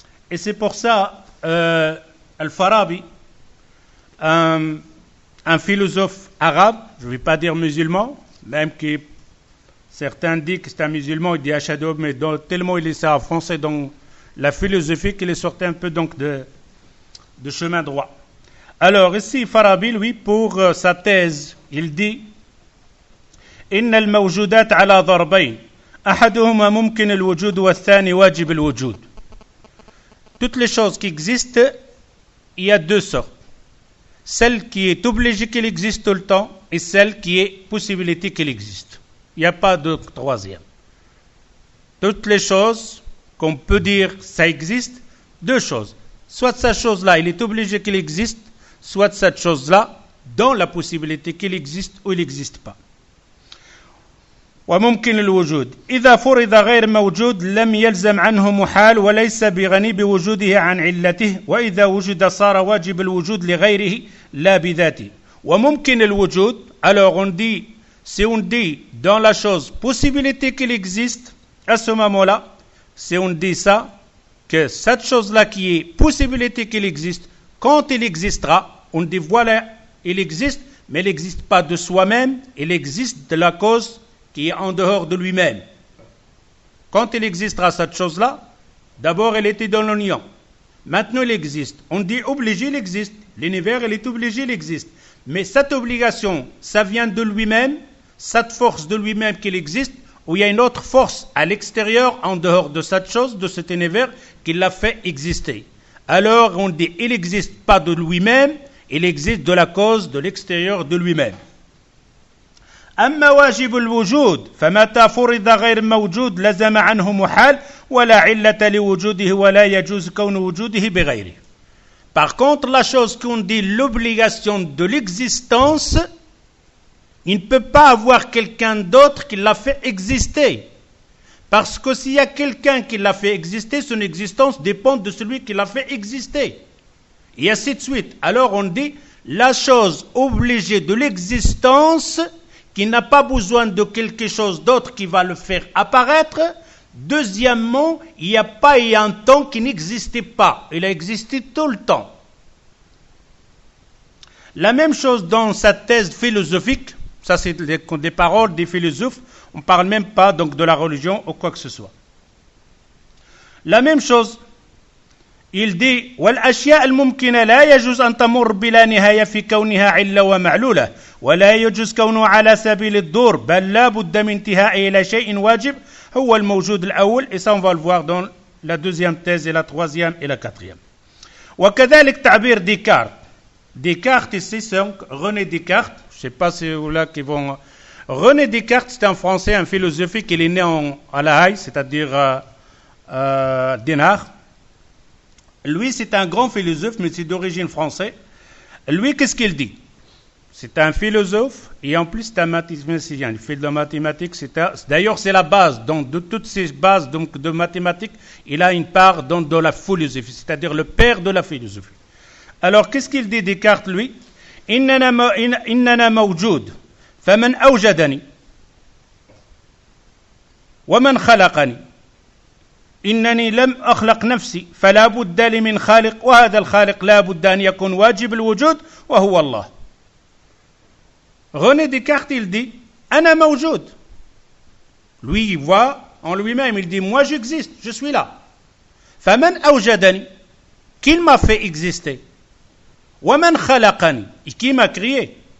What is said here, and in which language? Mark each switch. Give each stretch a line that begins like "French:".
French: Et c'est pour ça, Al-Farabi, un philosophe arabe, je ne vais pas dire musulman, même que certains disent que c'est un musulman, il dit Ashhadu, mais tellement il est ça en français dans la philosophie qu'il est sorti un peu donc de chemin droit. Alors ici, Farabi, lui, pour sa thèse, il dit
Arabic: إن الموجودات على ضربين أحدهما ممكن الوجود والثاني واجب الوجود.
French: Toutes les choses qui existent, il y a 2 sortes. Celle qui est obligée qu'elle existe tout le temps et celle qui est possibilité qu'elle existe. Il n'y a pas de troisième. Toutes les choses qu'on peut dire ça existe, 2 choses. Soit cette chose-là, il est obligé qu'elle existe, soit cette chose-là, dans la possibilité qu'elle existe ou elle n'existe pas.
Arabic: وممكن الوجود إذا فرض غير موجود لم يلزم عنه محال وليس بغني بوجوده عن علته وإذا وجد صار واجب الوجود لغيره لا بذاته وممكن الوجود.
French: Alors on dit, si on dit dans la chose possibilité qu'il existe, à ce moment-là, si on dit ça, que cette chose-là qui est possibilité qu'il existe, quand il existera, on dit voilà, il existe, mais il n'existe pas de soi-même, il existe de la cause qui est en dehors de lui-même. Quand il existera cette chose-là, d'abord elle était dans l'union. Maintenant il existe. On dit obligé, il existe. L'univers, il est obligé, il existe. Mais cette obligation, ça vient de lui-même, cette force de lui-même qu'il existe, ou il y a une autre force à l'extérieur, en dehors de cette chose, de cet univers, qui l'a fait exister. alors on dit il n'existe pas de lui-même, il existe de la cause de l'extérieur de lui-même.
Arabic: أما واجب الوجود فمتى فرض غير موجود لزم عنه محال ولا علة لوجوده ولا يجوز كون وجوده بغيره.
French: Par contre, la chose qu'on dit l'obligation de l'existence, il ne peut pas avoir quelqu'un d'autre qui l'a fait exister. Parce que s'il y a quelqu'un qui l'a fait exister, son existence dépend de celui qui l'a fait exister. Et ainsi de suite. Alors on dit la chose obligée de l'existence qui n'a pas besoin de quelque chose d'autre qui va le faire apparaître. Deuxièmement, il n'y a pas eu un temps qui n'existait pas. Il a existé tout le temps. La même chose dans sa thèse philosophique, ça c'est des paroles des philosophes, on ne parle même pas donc de la religion ou quoi que ce soit. La même chose, il dit
Arabic: والأشياء الممكنة لا يجوز أن تمر بلا نهاية في كونها علة ومعلولة ولا يجوز كونه على سبيل الدور بل لا بد من انتهاء إلى شيء واجب هو الموجود الأول
French: et ça on va le voir dans la deuxième thèse et la troisième et la quatrième.
Arabic: وكذلك تعبير ديكارت.
French: Descartes ici c'est René Descartes, je ne sais pas si vous là qui vont. René Descartes c'est un Français, un philosophe qui est né à La Haye, c'est-à-dire Dinard. Lui, c'est un grand philosophe, mais c'est d'origine française. Lui, qu'est-ce qu'il dit? C'est un philosophe et en plus c'est un mathématicien. Il fait de la mathématique. D'ailleurs, c'est la base. Donc, de toutes ces bases donc, de mathématiques, il a une part de la philosophie, c'est-à-dire le père de la philosophie. Alors, qu'est-ce qu'il dit Descartes, lui?
Arabic: إننا موجود فمن أوجدني ومن خلقني إنني لم أخلق نفسي فلا بد لي من خالق وهذا الخالق لا بد أن يكون واجب الوجود وهو الله.
French: René Descartes, il dit
Arabic: أنا موجود.
French: Lui, il voit en lui-même, il dit moi j'existe, je suis là.
Arabic: فمن أوجدني,
French: qu'il m'a fait exister.
Arabic: ومن خلقني,
French: et qui m'a créé.